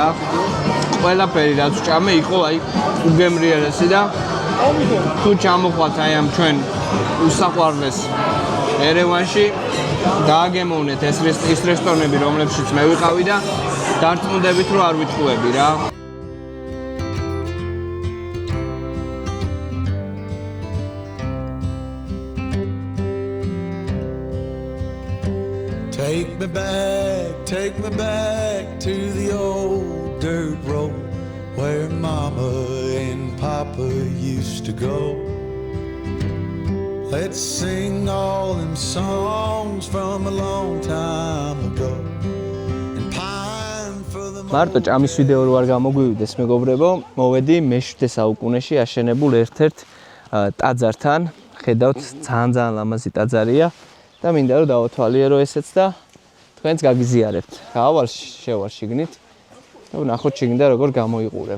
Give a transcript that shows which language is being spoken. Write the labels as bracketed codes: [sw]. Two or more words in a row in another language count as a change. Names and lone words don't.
[ka] ყველაფერი რაც ვჭამე იყო აი უგემრიელესი და თუ ჩამოხვათ აი ამ ჩვენ უსაყვარლეს ერევანში დააგემოვნეთ ეს რესტორნები, რომლებშიც მე ვიყავი და დარწმუნდებით რომ არ ვიტყუები რა. [en] Take me back to the old dirt road where Mama and Papa used to go. Let's sing all them songs from a long time ago and pine for the [ka] მარტო ჭამის ვიდეო რო არ გამოგვივიდეს მეგობრებო, მოვედი მე-7 საუკუნეში აშენებულ ერთ-ერთ ტაძართან. ხედავთ, ძალიან ლამაზი ტაძარია და მინდა რომ დავათვალიერო ესეც და თქვენც გაგიზიარებთ. გაავალ შევალ შიგნით და ვნახოთ შიგნით როგორ გამოიყურება.